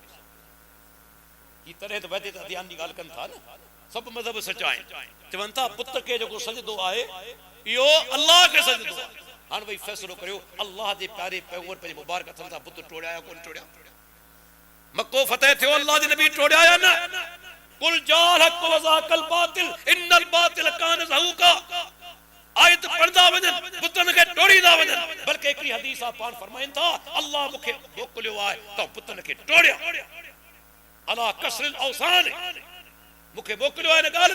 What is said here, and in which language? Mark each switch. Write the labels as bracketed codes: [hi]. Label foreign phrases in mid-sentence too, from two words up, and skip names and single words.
[sd] ही तॾहिं त वैदे त ध्यान जी ॻाल्हि कनि था न, सभु मज़हब सचा आहिनि, चवनि था बुत खे जेको सजदो आहे इहो अल्लाह खे सजदो आहे। हाणे भई फ़ैसिलो करियो, अल्लाह जे प्यारे पैगंबर पंहिंजे मुबारक हथनि सां बुत टोड़िया या कोन टोड़िया? मक्को फतेह थियो, अल्लाह जे नबी टोड़िया या न? [ar] قل جاء الحق و زهق الباطل إن الباطل كان زهوقا. [sd] आयत पढ़दा वजन, बुतन के टोड़ीदा वजन, बल्कि एकड़ी हदीस आ पान फरमाइन था, अल्लाह मुखे मोकलियो आहे त बुतन के टोड़िया। [ar] على كسر الأوثان, [sd] मुखे मोकलियो आहे न ॻाल्हि ते, ऐं औसान जेके बुतन तिन के टोड़िया।